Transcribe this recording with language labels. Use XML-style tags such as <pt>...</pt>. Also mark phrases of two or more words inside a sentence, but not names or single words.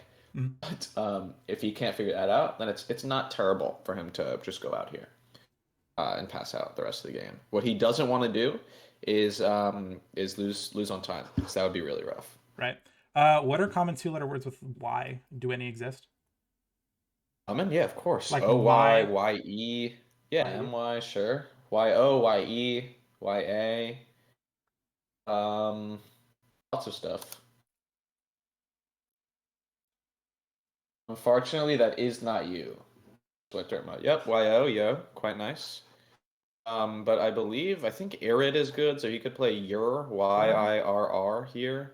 <en>But if he can't figure that out, then it's not terrible for him to just go out here and pass out the rest of the game. What he doesn't want to do is lose on time, because that would be really rough. Right. What are common two-letter words with Y? Do any exist? Yeah, of course. Like O-Y, Y-E. Yeah, M-Y, sure. Y-O, Y-E, Y-A. Lots of stuff. Unfortunately, that is not you. Yep, Y-O, yo. Quite nice. But I think Irid is good, so he could play Yir, Y-I-R-R here.</en>